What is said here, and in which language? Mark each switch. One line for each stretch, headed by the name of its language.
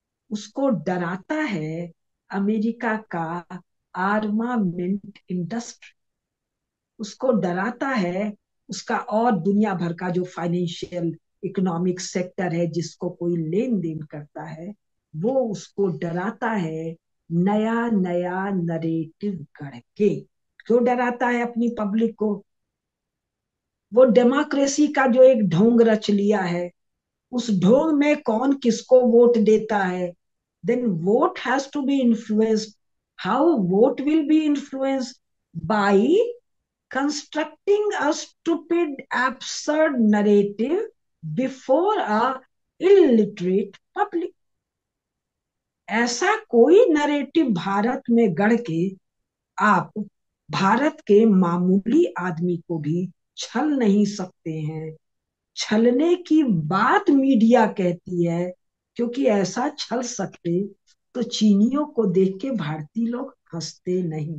Hindi: उसको डराता है अमेरिका का आर्मामेंट इंडस्ट्री, उसको डराता है उसका और दुनिया भर का जो फाइनेंशियल इकोनॉमिक सेक्टर है जिसको कोई लेन देन करता है, वो उसको डराता है नया नया नरेटिव गढ़ के। क्यों डराता है अपनी पब्लिक को? वो डेमोक्रेसी का जो एक ढोंग रच लिया है, उस ढोंग में कौन किसको वोट देता है,
English: then vote has to be influenced. How vote will be influenced? By constructing a stupid, absurd narrative before a illiterate public.
Hindi: ऐसा कोई नरेटिव भारत में गढ़ के आप भारत के मामूली आदमी को भी छल नहीं सकते हैं। छलने की बात मीडिया कहती है, क्योंकि ऐसा छल सकते तो चीनियों को देख के भारतीय लोग हंसते नहीं।